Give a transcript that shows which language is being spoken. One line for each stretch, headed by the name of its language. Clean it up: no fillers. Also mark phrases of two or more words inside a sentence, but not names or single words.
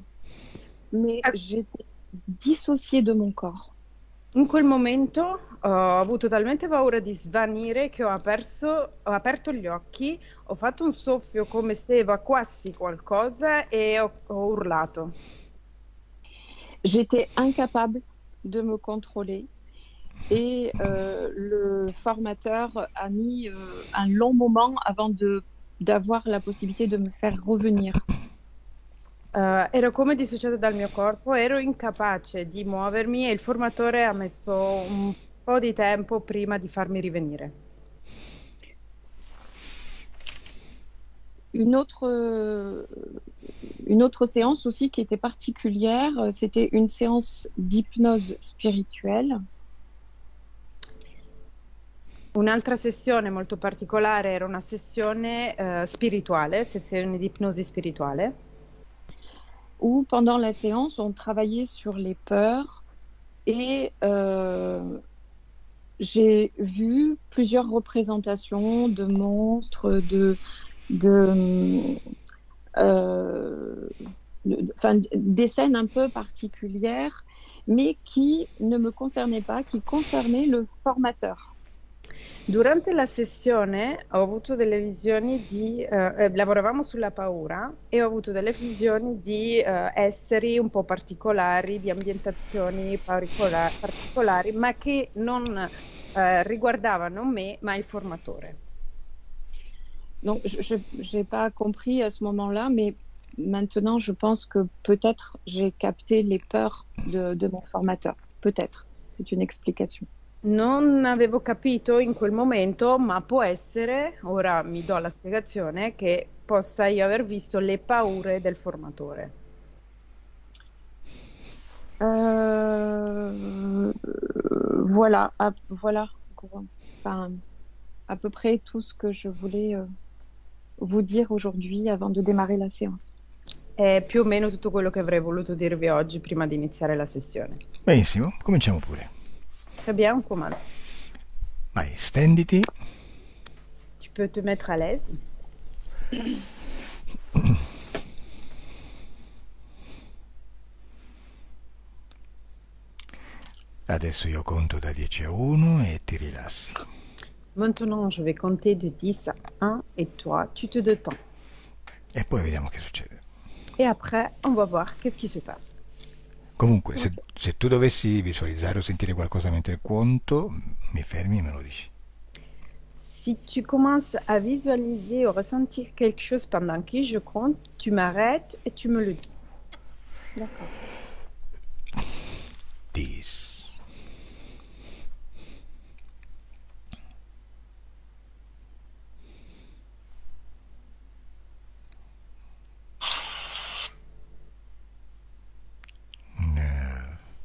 French: Mais j'étais dissociée de mon corps.
Italian: In quel momento ho avuto talmente paura di svanire che ho aperto gli occhi, ho fatto un soffio come se evacuassi qualcosa e ho urlato.
French: J'étais incapable de me contrôler. Et le formateur a mis un long moment avant d'avoir la possibilité de me faire revenir.
Italian: Ero come dissociata dal mio corpo, ero incapace di muovermi e il formatore ha messo un po' di tempo prima di farmi rivenire.
French: Une autre séance aussi qui était particulière, c'était une séance d'hypnose spirituelle.
Italian: Un'altra sessione molto particolare era una sessione spirituale, sessione di ipnosi spirituale.
French: Où pendant la séance, on travaillait sur les peurs et j'ai vu plusieurs représentations de monstres, des scènes un peu particulières, mais qui ne me concernaient pas, qui concernaient le formateur.
Italian: Durante la sessione ho avuto delle visioni lavoravamo sulla paura e ho avuto delle visioni di esseri un po' particolari, di ambientazioni particolari, ma che non riguardavano me, ma il formatore.
French: Donc, je n'ai pas compris à ce moment-là, mais maintenant, je pense que peut-être j'ai capté les peurs de mon formateur. Peut-être. C'est une explication.
Italian: Non avevo capito in quel momento, ma può essere, ora mi do la spiegazione, che possa io aver visto le paure del formatore.
French: Voilà, enfin, à peu près tout ce que je voulais vous dire aujourd'hui avant de démarrer la séance.
Italian: È più o meno tutto quello che avrei voluto dirvi oggi prima di iniziare la sessione. Benissimo, cominciamo pure.
French: Très bien, on commence.
Italian: Vai, stenditi.
French: Tu peux te mettre à l'aise.
Italian: Adesso io conto da 10 a 1 e ti rilassi.
French: Maintenant, je vais compter de 10 à 1 et toi, tu te détends.
Italian: E poi vediamo che succede.
French: Et après, on va voir qu'est-ce qui se passe.
Italian: Comunque, se tu dovessi visualizzare o sentire qualcosa mentre conto, mi fermi e me lo dici.
French: Si tu commences à visualiser ou ressentir quelque chose pendant que je compte, tu m'arrêtes et tu me le dis. D'accord. 10. Neuf.